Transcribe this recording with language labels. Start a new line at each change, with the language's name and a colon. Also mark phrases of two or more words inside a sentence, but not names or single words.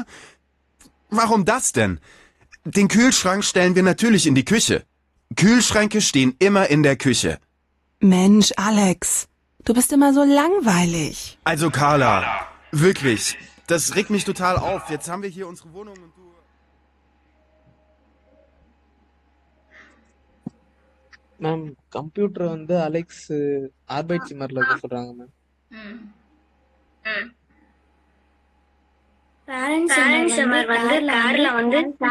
German: Warum das denn? Den Kühlschrank stellen wir natürlich in die Küche. Kühlschränke stehen immer in der Küche. Mensch, Alex, du bist immer so langweilig. Also Carla, wirklich, das regt mich total auf. Jetzt haben wir hier unsere Wohnung und du...
Tamil: மேம் கம்ப்யூட்டர் வந்து அலெக்ஸ் ஆர்பைட் சிம்மர்ல வைக்க சொல்றாங்க மேம். ம். பேரண்ட்ஸ் சம்மர் வந்து கார்ல வந்து